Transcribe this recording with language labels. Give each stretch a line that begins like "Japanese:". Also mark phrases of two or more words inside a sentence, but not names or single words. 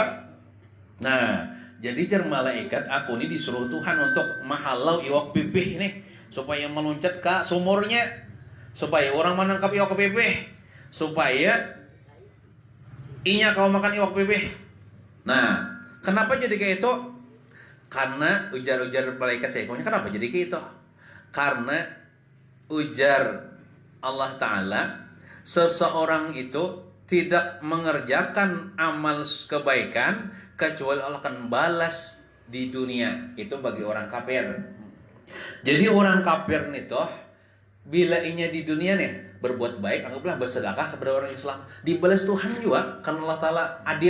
Indonesian: Nah, jadi jar malaikat aku ini disuruh Tuhan untuk mahalau iwak pipih nih supaya meloncat ke sumurnya, supaya orang menangkap iwak pipih, supaya inya kau makan iwak pipih. Nah, kenapa jadi kayak itu? Karena ujar-ujar malaikat seekongnya kenapa jadi kayak itu? Karena ujar Allah Ta'ala, seseorang itu tidak mengerjakan amal kebaikan kecuali Allah akan balas di dunia. Itu bagi orang kafir. Jadi orang kafir nih toh, bila inya di dunia nih berbuat baik, anggaplah bersedekah kepada orang Islam, dibalas Tuhan juga karena Allah Ta'ala adil.